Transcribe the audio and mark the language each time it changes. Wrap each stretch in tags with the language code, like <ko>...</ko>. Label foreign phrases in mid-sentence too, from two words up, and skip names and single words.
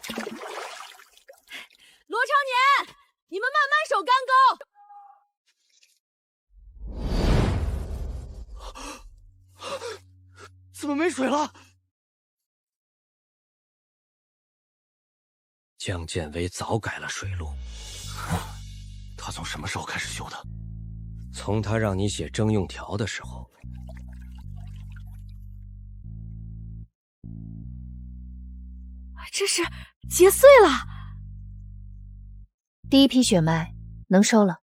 <zh>羅长年，你們慢慢守干沟。怎么没水了？江建威早改了水路。他從什麼時候開始修的？從他讓你寫徵用條的時候。這是結穗了。第一批血脈能收了。</zh>